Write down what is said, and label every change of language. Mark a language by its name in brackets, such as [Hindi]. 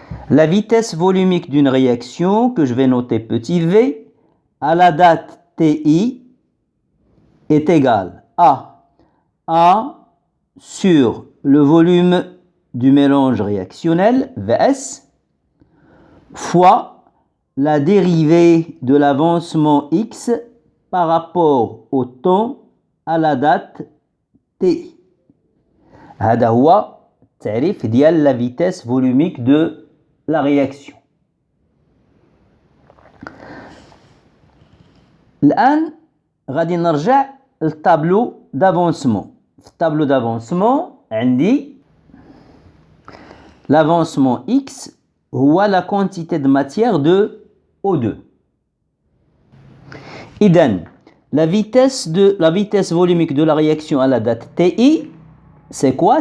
[French] La vitesse volumique d'une réaction, que je vais noter petit v, à la date Ti, est égale à 1 sur le volume du mélange réactionnel, Vs, fois la dérivée de l'avancement x par rapport au temps à la date T. [Arabic] هذا هو التعريف ديال [French] la vitesse volumique de la réaction. [Arabic] الآن غادي نرجع للطابلو d'avancement. في الطابلو [French] d'avancement [Arabic] عندي [French] l'avancement x [Arabic] هو [French] la quantité de matière de O2. [Arabic] إذن [French] la vitesse volumique de la réaction à la date Ti, c'est quoi?